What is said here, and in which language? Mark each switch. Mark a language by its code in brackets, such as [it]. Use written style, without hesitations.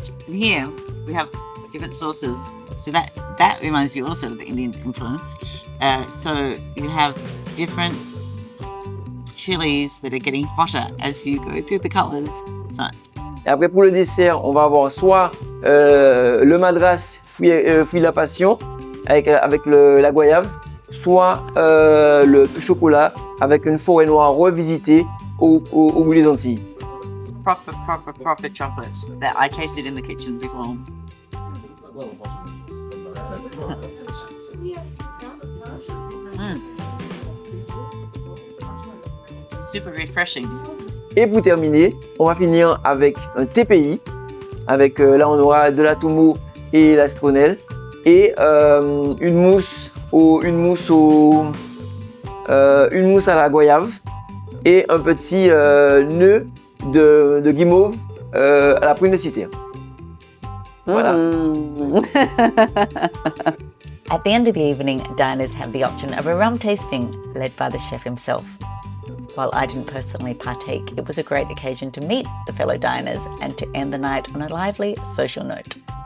[en] And here we have different sauces. So that reminds you also of the Indian influence. So you have different chilies that are getting hotter as you go through the colors. So. [fr] Et après, pour le dessert, on va avoir soit le madras fruit la passion avec la goyave, soit le chocolat avec une forêt noire revisitée au bout des Antilles. [en] It's proper chocolate that I tasted in the kitchen before. Super refreshing. [fr] Et pour terminer, on va finir avec un TPI. Avec là, on aura de la toumou et la citronnelle et une mousse à la goyave et un petit nœud de guimauve à la prune de citerne. Voilà. [en] At the end of the evening, diners have the option of a rum tasting led by the chef himself. While I didn't personally partake, it was a great occasion to meet the fellow diners and to end the night on a lively social note.